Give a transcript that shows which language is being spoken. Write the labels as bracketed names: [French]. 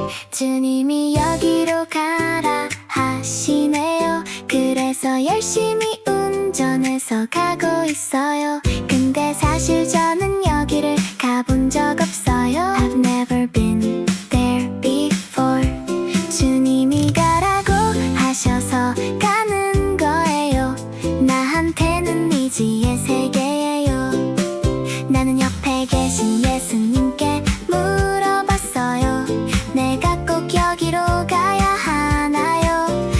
[Korean] 주님이 여기로 가라 하시네요. 그래서 열심히 운전해서 가고 있어요. 근데 사실 저는 여기를 가본 적 없어요. [English] I've never been there before. [Korean] 주님이 가라고 하셔서 가는 거예요. 나한테는 미지의 세계예요. 나는 옆에 계신 예수님께 물어봤어요. 내가 꼭 여기로 가야 하나요?